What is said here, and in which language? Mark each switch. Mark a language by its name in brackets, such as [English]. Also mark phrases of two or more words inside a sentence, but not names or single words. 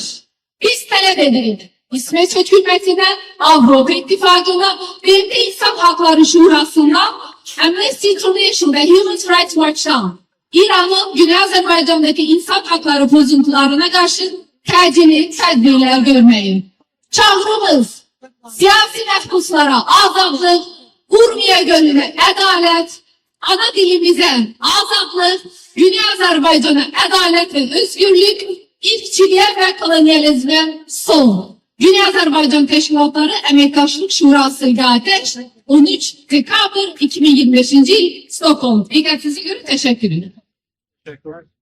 [Turkish] Biz talep ederiz. İsveç hükümetine, Avrupa İttifakı'na, BMT İnsan Hakları Şurası'ndan, Amnesty International ve Human Rights Watch'tan İran'ın Güney Azerbaycan'daki insan hakları bozuntularına karşı [Azerbaijani] təcili tədbirlər görməyi. Çağrımız, siyasi məhbuslara azadlıq, Urmiya gölüne ədalət, ana dilimizə azadlıq, [Turkish] Güney Azerbaycan'a adalet ve özgürlük, irkçiliğe ve kolonyalizme son. Güney Azerbaycan Teşkilatları Əməkdaşlıq Şurası Ateş 13 Dekabr 2025 yıl Stockholm. Dikkatinizi görün, teşekkür ederim. Teşekkürler.